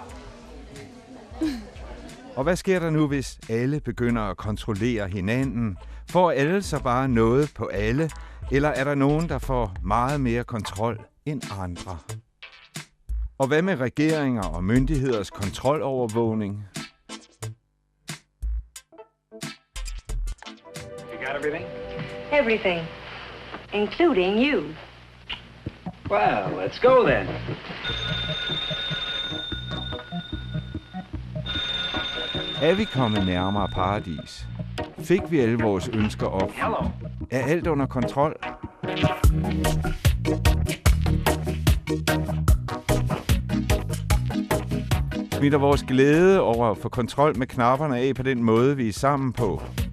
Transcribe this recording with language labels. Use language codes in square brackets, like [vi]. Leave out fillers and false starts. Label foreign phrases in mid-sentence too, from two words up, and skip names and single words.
[da] Og hvad sker der nu, hvis alle begynder at kontrollere hinanden? Får alle så bare noget på alle? Eller er der nogen, der får meget mere kontrol end andre? Og hvad med regeringer og myndigheders kontrolovervågning? [en] You got everything? Everything, including you. Well, let's go then. [da] Er vi kommet nærmere paradis? Fik vi alle vores ønsker opfyldt? Er alt under kontrol? Smitter vores glæde over at få kontrol med knapperne af på den måde, vi er sammen på?